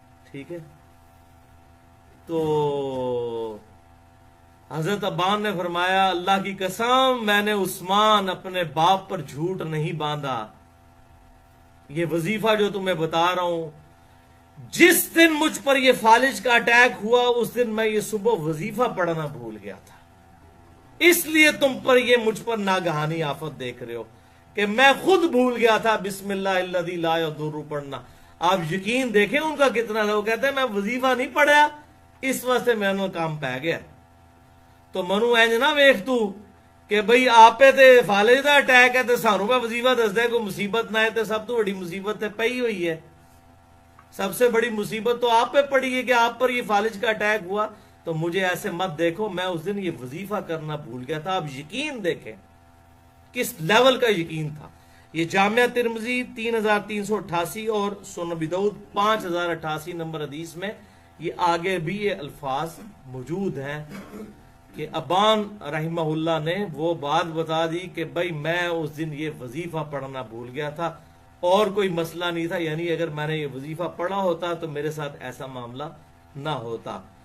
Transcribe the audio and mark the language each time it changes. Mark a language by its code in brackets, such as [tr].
[ur] ٹھیک ہے، تو حضرت ابان نے فرمایا اللہ کی قسم میں نے عثمان اپنے باپ پر جھوٹ نہیں باندھا، یہ وظیفہ جو تمہیں بتا رہا ہوں جس دن مجھ پر یہ فالج کا اٹیک ہوا اس دن میں یہ صبح وظیفہ پڑھنا بھول گیا تھا، اس لیے تم پر یہ مجھ پر ناگہانی آفت دیکھ رہے ہو کہ میں خود بھول گیا تھا [ar] بسم اللہ الذی لا یضر [ur] پڑھنا. آپ یقین دیکھیں ان کا کتنا لوگ کہتے ہیں میں وظیفہ نہیں پڑھا اس واسطے میں نے کام پہ گیا. [pa] تو منو اینج نہ ویخ تو کہ بھئی آپ پہ تے فالج دا اٹیک ہے تے سانوں پہ وظیفہ دس دے کوئی مصیبت نہ ہے، تے سب تو بڑی مصیبت تے پئی ہوئی ہے. [ur] سب سے بڑی مصیبت تو آپ پہ پڑی ہے کہ آپ پر یہ فالج کا اٹیک ہوا. تو مجھے ایسے مت دیکھو، میں اس دن یہ وظیفہ کرنا بھول گیا تھا. آپ یقین دیکھیں کس لیول کا یقین تھا. یہ جامعہ ترمذی 3388 اور سنن ابی داؤد 5088 نمبر حدیث میں یہ آگے بھی یہ الفاظ موجود ہیں کہ ابان رحمہ اللہ نے وہ بات بتا دی کہ بھائی میں اس دن یہ وظیفہ پڑھنا بھول گیا تھا اور کوئی مسئلہ نہیں تھا، یعنی اگر میں نے یہ وظیفہ پڑھا ہوتا تو میرے ساتھ ایسا معاملہ نہ ہوتا.